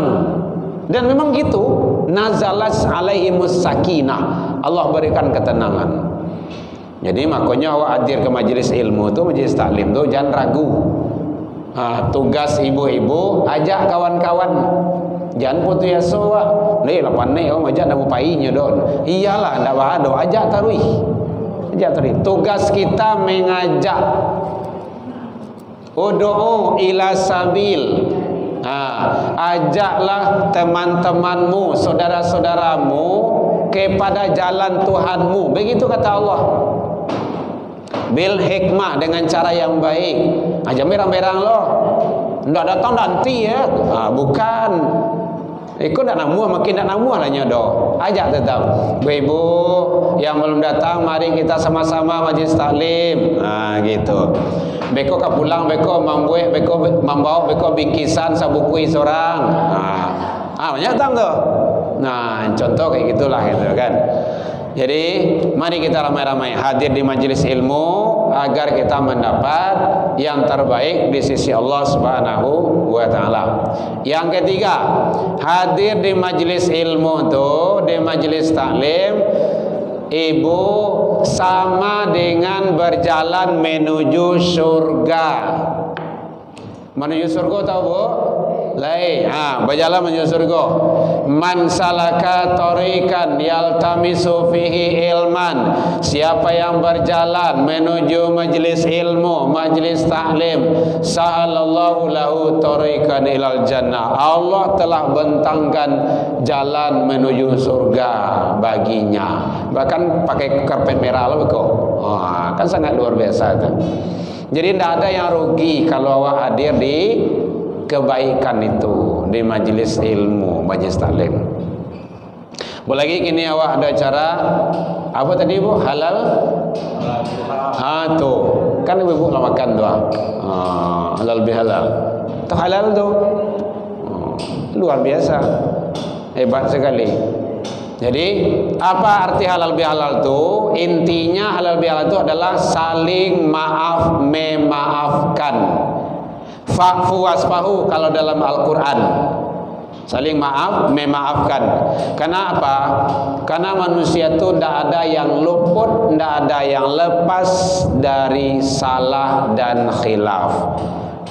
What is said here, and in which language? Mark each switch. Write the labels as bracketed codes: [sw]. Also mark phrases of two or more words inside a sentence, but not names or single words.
[id] Dan memang gitu, [ar] نزلت عليهم السكينة. [id] Allah berikan ketenangan. Jadi makanya awak hadir ke majlis ilmu tu, majlis taklim tu, jangan ragu. Tugas ibu-ibu, ajak kawan-kawan. [min] Jangan putus asa awak. Ni lapan ni awak ajak nak upainya don. Iyalah ndak ada, ajak tarui. Ajak tarui. [id] Tugas kita mengajak. [ar] ادع إلى سبيل. [id] Ajaklah teman-temanmu, saudara-saudaramu kepada jalan Tuhanmu. Begitu kata Allah. [ar] بالحكمة, [id] dengan cara yang baik. [min] Jangan berang-berang lo. Ndak datang nanti ya. [id] Bukan. [min] Ikut nak namuah, makin nak namuah lah nyodo. [id] Ajak tetap. Ibu yang belum datang, mari kita sama-sama majlis taklim. Gitu. [min] Beko ka pulang, beko mambuih, beko membawa, beko bingkisan sabukui seorang. [id] Banyak datang tu. Contoh kayak gitulah gitu kan. Jadi mari kita ramai-ramai hadir di majelis ilmu agar kita mendapat yang terbaik di sisi Allah [ar] سبحانه وتعالى. [id] Yang ketiga, hadir di majelis ilmu tu, di majelis taklim, ibu sama dengan berjalan menuju surga. Menuju surga tahu bu? Lain. Berjalan menuju surga. [ar] من سلك طريقا يلتمس فيه علما. [id] Siapa yang berjalan menuju majlis ilmu, majlis taklim, [ar] سهل الله له طريقا إلى الجنة. [id] Allah telah bentangkan jalan menuju surga baginya. [min] Bahkan pakai karpet merah lah kok. Kan sangat luar biasa tu. [id] Jadi tidak ada yang rugi kalau awak hadir di kebaikan itu, di majlis ilmu, majlis taklim. [min] Boleh lagi kini awak ada cara apa tadi bu? Halal? Tu kan ibu lah makan tu. [id] Halal bihalal. Tu halal tu luar biasa, hebat sekali. Jadi apa arti halal bihalal tu? Intinya halal bihalal itu adalah saling maaf memaafkan. [ar] فاعفوا واصفحوا [id] kalau dalam Al-Quran, saling maaf memaafkan. Karena apa? Karena manusia itu tidak ada yang luput, tidak ada yang lepas dari salah dan khilaf.